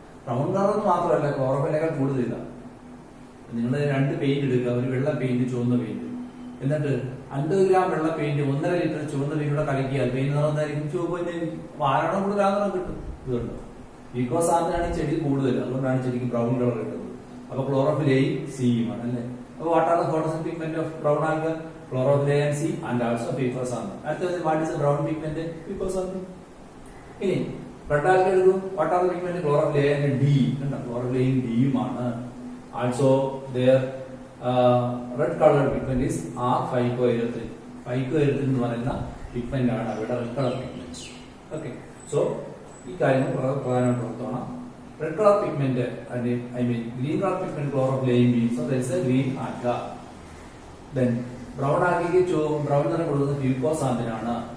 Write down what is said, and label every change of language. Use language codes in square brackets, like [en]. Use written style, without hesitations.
[ml] Brown colour എന്ന് മാത്രമല്ല, ക്ലോറോഫിനേക്കാൾ കൂടുതൽ ഇതാണ്. നിങ്ങൾ 2 പെയിന്റ് എടുക്കുക, ഒരു വെള്ള പെയിന്റ് ചുവന്ന പെയിന്റ്, എന്നിട്ട് 50 ഗ്രാം വെള്ള പെയിന്റ് 1.5 ലിറ്റർ ചുവന്ന പെയിന്റ് കൂടെ കലക്കിയാൽ പെയിന്റ് നിറം എന്തായിരിക്കും? ചുവപ്പ് തന്നെയായിരിക്കും. ആരണം കൂടുതൽ ആ നിറം കിട്ടും. ഇതുണ്ട് ഫ്യൂക്കോസാന്തിനാണ് ചെടി കൂടുതൽ, അതുകൊണ്ടാണ് ചെടിക്ക് ബ്രൗൺ കളർ കിട്ടുന്നത്. അപ്പൊ ക്ലോറോഫിൽ എയും സിയുമാണ് അല്ലേ. അപ്പൊ [en] What are the photosynthetic pigment of brown alga? Chlorophyll A and C and also fucosanthin. [ml] അടുത്തത് [en] what is the brown pigment? Fucosanthin. [ml] ഇനി റെഡ് ആൽഗ എടുക്കൂ. [en] what are the pigment? Chlorophyll A and D. Chlorophyll A and D യുമാണ്. Also their red colored pigment is R-phycoerythrin. [ml] Phycoerythrin എന്ന് പറയുന്ന pigment ആണ് അവരുടെ red colour pigment. Okay, so ഈ കാര്യങ്ങൾ പ്രധാനമായിട്ട് ഓർത്തോണം. Red colour pigment green colour pigment Chlorophyll A and B. [en] So there is a green alga. Then [ml] brown ആൽഗയ്ക്ക് brown നിറം കൊടുക്കുന്നത് ഫ്യൂക്കോസാന്തിനാണ്.